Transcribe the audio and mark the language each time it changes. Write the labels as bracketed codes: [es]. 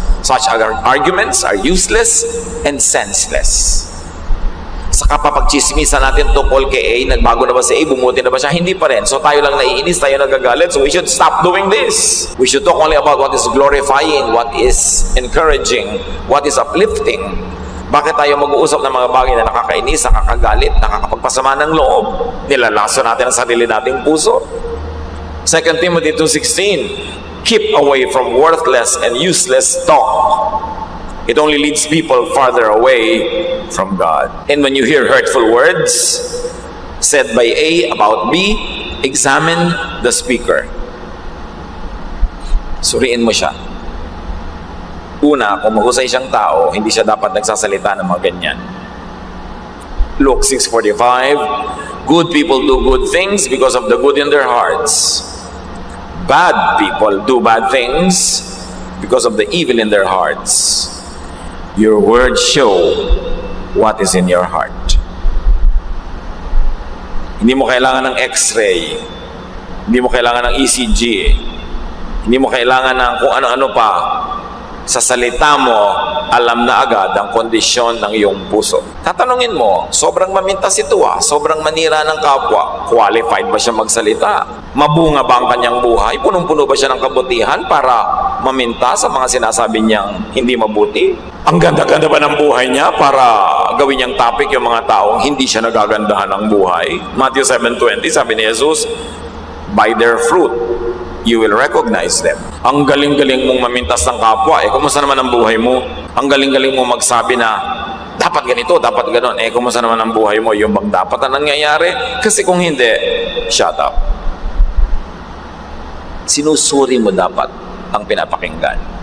[en] Such arguments are useless and senseless. [tl] Sa kapapagchismisan natin tungkol kay A, nagbago na ba si A, bumuti na ba siya? Hindi pa rin. So tayo lang naiinis, tayo nagagalit. [en] So we should stop doing this. We should talk only about what is glorifying, what is encouraging, what is uplifting. [tl] Bakit tayo mag-uusap ng mga bagay na nakakainis, nakakagalit, nakakapagpasama ng loob? Nilalaso natin ang sarili nating puso. [en] 2 Timothy 2:16, keep away from worthless and useless talk. It only leads people farther away from God. And when you hear hurtful words said by A about B, examine the speaker. [tl] Suriin mo siya. Una, kung mahusay siyang tao, hindi siya dapat nagsasalita ng mga ganyan. [en] Luke 6:45, good people do good things because of the good in their hearts. Bad people do bad things because of the evil in their hearts. Your words show what is in your heart. [tl] Hindi mo kailangan ng X-ray. Hindi mo kailangan ng ECG. Hindi mo kailangan ng kung ano-ano pa. Sa salita mo, alam na agad ang kondisyon ng iyong puso. Tatanungin mo, sobrang mamintas ito sobrang manira ng kapwa. Qualified ba siya magsalita? Mabunga ba ang kanyang buhay? Punong-puno ba siya ng kabutihan para maminta sa mga sinasabi niyang hindi mabuti? Ang ganda-ganda ba ng buhay niya para gawin niyang topic yung mga taong hindi siya nagagandahan ng buhay? [en] Matthew 7:20, [tl] sabi ni Jesus, [en] by their fruit, you will recognize them. [tl] Ang galing-galing mong mamintas ng kapwa. Kumusta naman ang buhay mo? Ang galing-galing mong magsabi na, dapat ganito, dapat ganon. Kumusta naman ang buhay mo? Yung bang dapat na nangyayari? Kasi kung hindi, [en] shut up. [tl] Sinusuri mo dapat ang pinapakinggan.